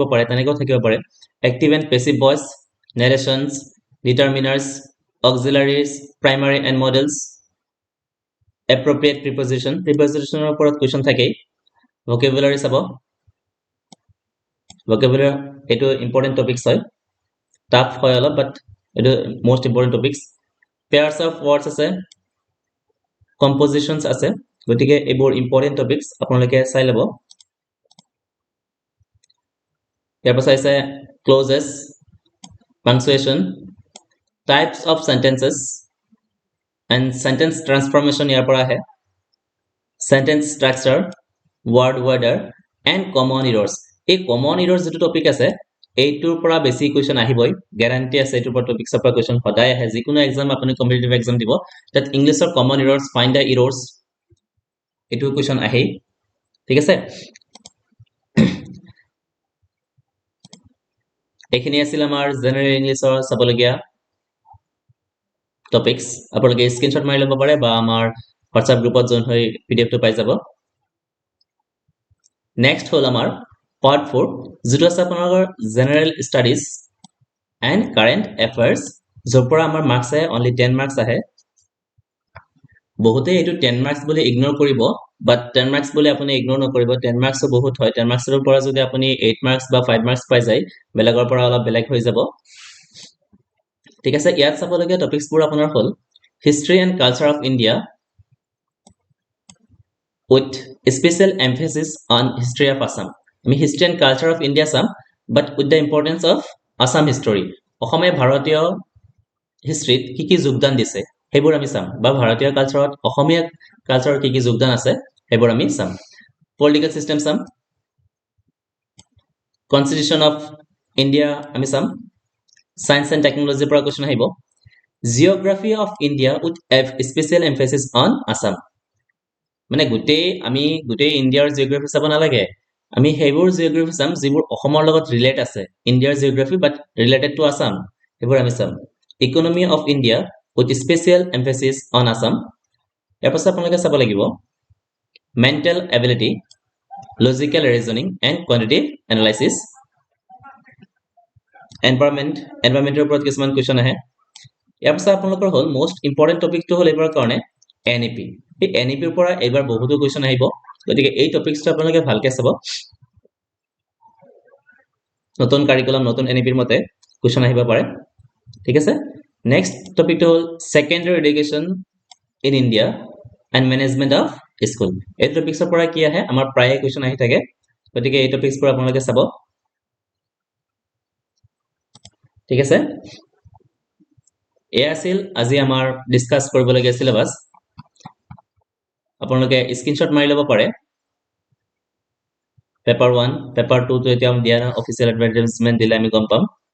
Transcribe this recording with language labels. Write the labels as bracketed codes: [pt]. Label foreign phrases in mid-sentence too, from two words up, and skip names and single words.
[as] পাৰে তেনেকৈ থাকিব পাৰে [en] active and passive voice narrations determiners auxiliaries primary and modals appropriate prepositionৰ [as] ওপৰত কোৱেশ্চন থাকে ভোকেবুলাৰি চাব ভোকেবুলাৰি এটো [en] important topics [as] হয় টাফ হয় অলপ বাট এটো [en] most important topics pairs of words [as] আছে compositions আছে গতিকে এইবোৰ [en] important topics [as] আপোনালোকে চাই লব ইয়াৰ পাছত আছে [en] clauses punctuation types of sentences and sentence transformation [as] ইয়াৰ পৰা আহে [en] sentence structure word order and common errors [as] এই [en] common errors [as] যেটো টপিক আছে এইটোৰ পৰা বেছি কোৱেশ্চন আহিবই গ্যাৰান্টি আছে এইটোৰ পৰা টপিকসৰ পৰা কোৱেশ্চন সদায় আহে যিকোনো এক্সাম আপুনি [en] competitive exam [as] দিব তাত ইংলিশৰ [en] common errors find the errors [as] এটো কোৱেশ্চন আহে ঠিক আছে এখিনি আছিল আমাৰ [en] general Englishৰ [as] চাবলগিয়া টপিকস আপোনালোকে স্ক্ৰিনশ্বট মাৰি ল'ব পাৰে বা আমাৰ WhatsApp গ্ৰুপত জয়েন হৈ পিডিএফটো পাই যাব নেক্সট হল আমাৰ পাৰ্ট 4 যেটো আছে আপোনালোকৰ [en] general studies and current affairs [as] যৰ পৰা আমাৰ মাৰ্কস আহে [en] only 10 marks [as] আহে বহুতে এটো 10 মাৰ্কস বুলি ইগনোৰ কৰিব বাট 10 মাৰ্কস বুলি আপুনি ইগনোৰ নকৰিব 10 মাৰ্কস বহুত হয় 10 মাৰ্কসৰ পৰা যদি আপুনি 8 মাৰ্কস বা 5 মাৰ্কস পাই যায় বেলেগৰ পৰা অলপ বেলেগ হৈ যাব ঠিক আছে ইয়াত চাবলগীয়া টপিকসবোৰ আপোনাৰ হল [en] history and culture of India with special emphasis on history of Assam [as] আমি [en] history and culture of India [as] চাম [en] but with the importance of Assam history [as] অসমে ভাৰতীয় হিষ্ট্ৰীত কি যোগদান দিছে হেবোৰ আমি চাম বা ভাৰতীয় কালচাৰত অসমীয়া কালচাৰৰ কি যোগদান আছে হেবোৰ আমি চাম [en] political system [as] চাম [en] constitution of India [as] আমি চাম [en] science and technology [as] পৰা কোৱেশ্চন আহিব [en] geography of India with special emphasis on Assam [as] মানে আমি গোটেই ইন্ডিয়াৰ জিওগ্ৰাফি চাব নালাগে আমি হেবোৰ জিওগ্ৰাফি চাম যিবোৰ অসমৰ লগত ৰিলেট আছে ইন্ডিয়াৰ জিওগ্ৰাফি [en] but related to Assam [as] হেবোৰ আমি চাম [en] economy of India with special emphasis on Assam [as] ইয়াৰ পাছত আপোনালোকে চাব লাগিব [en] mental ability logical reasoning and quantitative analysis [as] environmental ওপৰত কিছুমান কোৱেশ্চন আহে ইয়াৰ পাছত আপোনালোকৰ হল [en] most important topicটো [as] হল এবাৰ কাৰণে NEP এই NEP ৰ পৰা এবাৰ বহুতো কোৱেশ্চন আহিব গতিকে এই টপিকটো আপোনালোকে ভালকে চাব নতুন কাৰিকুলাম নতুন NEP ৰ মতে কোৱেশ্চন আহিব পাৰে ঠিক আছে [en] next topicটো [as] হল [en] secondary education in India and management of school [as] এই টপিকসৰ পৰা কি আহে আমাৰ প্ৰায় কোৱেশ্চন আহি থাকে গতিকে এই টপিকস পৰা আপোনালোকে চাব ঠিক আছে এয়া আছিল আজি আমাৰ ডিসকাস কৰিবলগীয়া সিলেবাস আপোনালোকে স্ক্ৰিনশ্বট মাৰি ল'ব পাৰে পেপাৰ 1 পেপাৰ 2 তো এতিয়া দিয়া না [en] official advertisement [as] দিলে আমি গম পাম